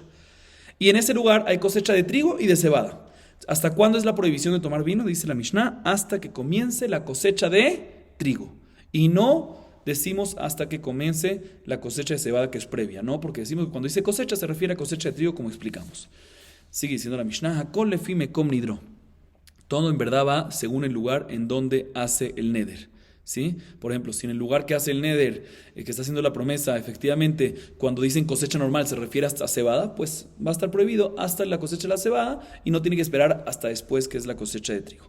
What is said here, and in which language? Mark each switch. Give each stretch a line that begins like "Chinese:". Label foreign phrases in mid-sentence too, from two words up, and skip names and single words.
Spanish: Y en ese lugar hay cosecha de trigo y de cebada. ¿Hasta cuándo es la prohibición de tomar vino? Dice la Mishnah, hasta que comience la cosecha de trigo. Y no decimos hasta que comience la cosecha de cebada, que es previa, ¿no? Porque decimos que cuando dice cosecha se refiere a cosecha de trigo, como explicamos. Sigue diciendo la Mishnah,
Hebrew: הכל לפי מקום נדרו.
Spanish: Todo en verdad va según el lugar en donde hace el neder, ¿sí? Por ejemplo, si en el lugar que hace el neder, que está haciendo la promesa, efectivamente, cuando dicen cosecha normal se refiere hasta cebada, pues va a estar prohibido hasta la cosecha de la cebada y no tiene que esperar hasta después, que es la cosecha de trigo.